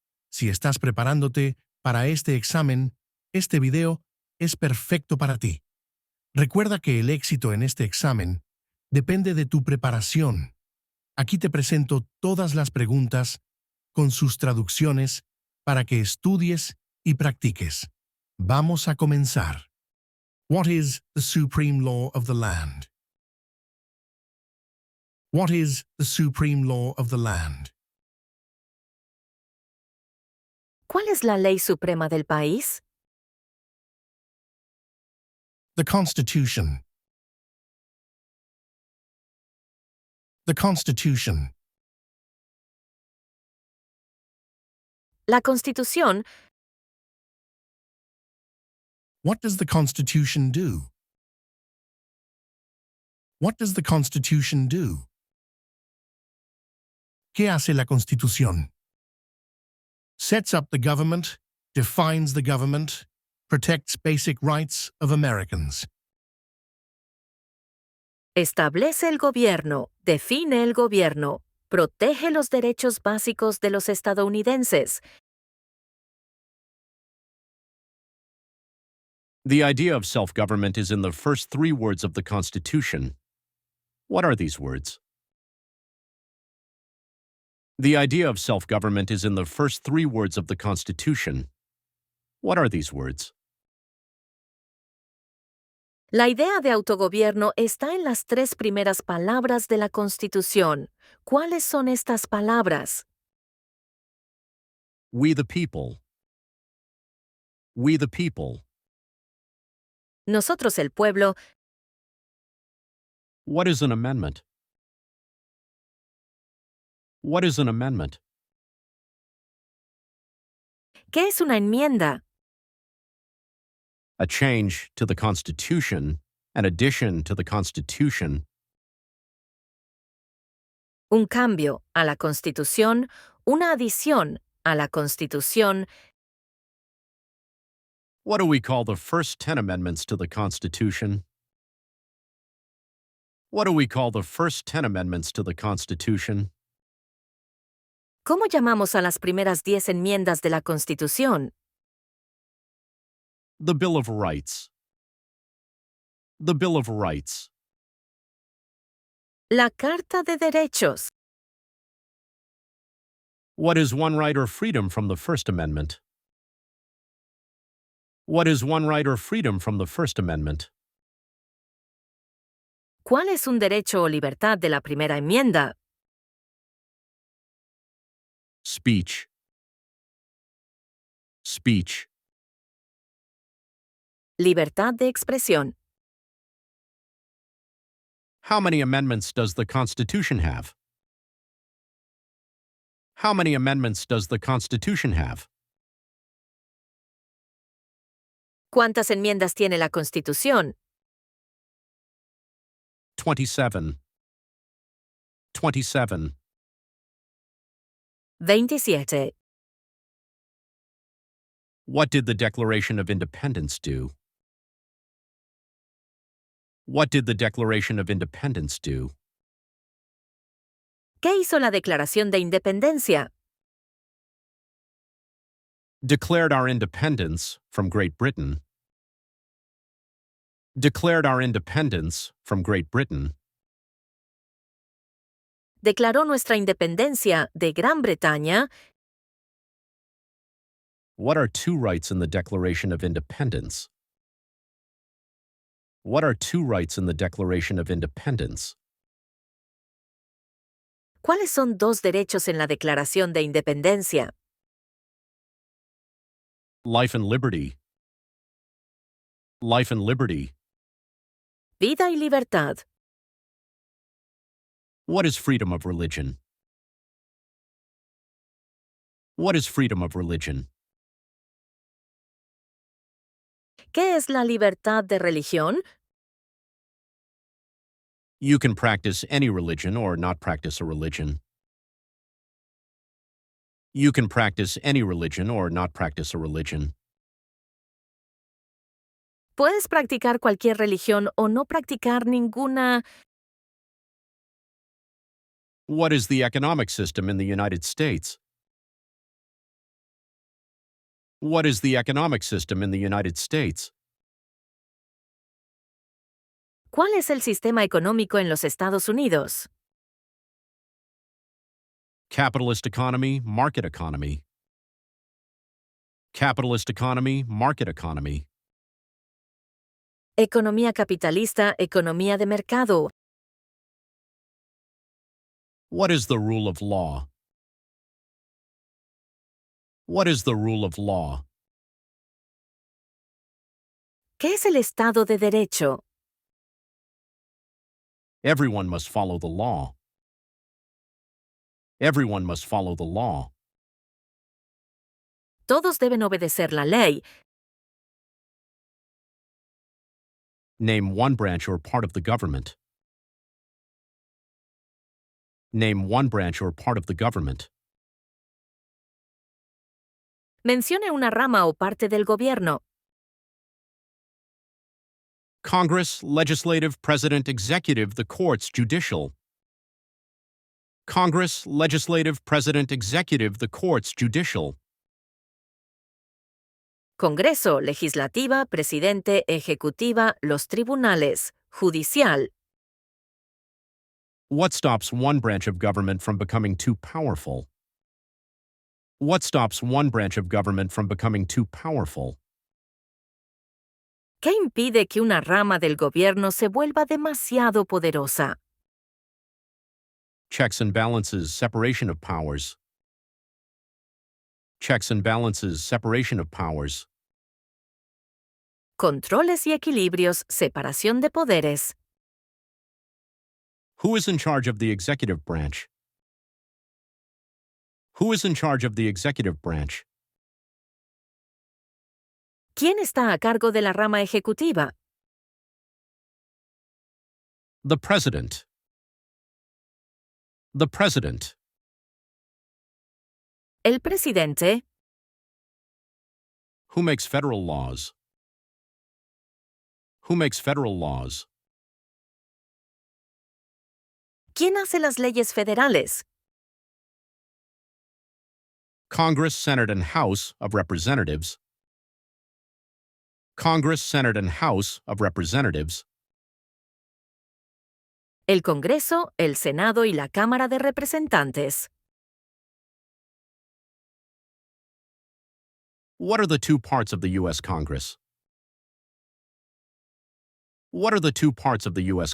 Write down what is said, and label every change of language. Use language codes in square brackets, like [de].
[es] Si estás preparándote para este examen, este video es perfecto para ti. Recuerda que el éxito en este examen depende de tu preparación. Aquí te presento todas las preguntas con sus traducciones para que estudies y practiques. Vamos a comenzar. [en] What is the supreme law of the land? What is the supreme law of the land? [es] ¿Cuál es la ley suprema del país? [en] The Constitution. The Constitution. [es] La Constitución. [en] What does the Constitution do? What does the Constitution do? [es] ¿Qué hace la Constitución? [en] Sets up the government, defines the government, protects basic rights of Americans. [es] Establece el gobierno, define el gobierno, protege los derechos básicos de los estadounidenses. [en] The idea of self-government is in the first three words of the Constitution. What are these words? The idea of self-government is in the first three words of the Constitution. What are these words? [es] La idea de autogobierno está en las tres primeras palabras de la Constitución. ¿Cuáles son estas palabras? [en] We the people. We the people. [es] Nosotros el pueblo. [en] What is an amendment? What is an amendment? [es] ¿Qué es una enmienda? [en] A change to the Constitution, an addition to the Constitution. [es] Un cambio a la Constitución, una adición a la Constitución. [en] What do we call the first 10 amendments to the Constitution? What do we call the first 10 amendments to the Constitution? [es] ¿Cómo llamamos a las primeras 10 enmiendas de la Constitución? [en] The Bill of Rights. The Bill of Rights. [es] La Carta de Derechos. [en] What is one right or freedom from the First Amendment? What is one right or freedom from the First Amendment? [es] ¿Cuál es un derecho o libertad de la primera enmienda? [en] Speech. Speech. [es] Libertad de expresión. [en] How many amendments does the Constitution have? How many amendments does the Constitution have? [es] ¿Cuántas enmiendas tiene la Constitución? [en] 27. 27. [es] 27. [en] What did the Declaration of Independence do? What did the Declaration of Independence do? [es] ¿Qué hizo la Declaración de Independencia? [en] Declared our independence from Great Britain. Declared our independence from Great Britain. [es] Declaró nuestra independencia de Gran Bretaña. [en] What are two rights in the Declaration of Independence? What are two rights in the Declaration of Independence? [es] ¿Cuáles son dos derechos en la Declaración de Independencia? [en] Life and liberty. Life and liberty. [es] Vida y libertad. [en] What is freedom of religion? What is freedom of religion? [es] ¿Qué es la libertad de religión? [en] You can practice any religion or not practice a religion. You can practice any religion or not practice a religion. [es] Puedes practicar cualquier religión o no practicar ninguna. [en] What is the economic system in the United States? What is the economic system in the United States? [es] ¿Cuál es el sistema económico en los Estados Unidos? [en] Capitalist economy, market economy. Capitalist economy, market economy. [es] Economía capitalista, economía de mercado. [en] What is the rule of law? What is the rule of law? [es] ¿Qué es el Estado de Derecho? [en] Everyone must follow the law. Everyone must follow the law. [es] Todos deben obedecer la ley. [en] Name one branch or part of the government. Name one branch or part of the government. [es] Mencione una rama o parte del gobierno. [en] Congress, legislative, president, executive, the courts, judicial. Congress, legislative, president, executive, the courts, judicial. [es] Congreso, legislativa, presidente, ejecutiva, los tribunales, judicial. [en] What stops one branch of government from becoming too powerful? What stops one branch of government from becoming too powerful? [es] ¿Qué impide que una rama del gobierno se vuelva demasiado poderosa? [en] Checks and balances, separation of powers. Checks and balances, separation of powers. [es] Controles y equilibrios, separación de poderes. [en] Who is in charge of the executive branch? Who is in charge of the executive branch? [es] ¿Quién está a cargo de la rama ejecutiva? [en] The president. The president. [es] El presidente. [en] Who makes federal laws? Who makes federal laws? [es] ¿Quién hace las leyes federales? [en] Congress, Senate, and House of Representatives. Congress, Senate, and House of Representatives. [es] El Congreso, el Senado y la Cámara de Representantes. [en] What are the two parts of the U.S. Congress? What are the two parts of the U.S.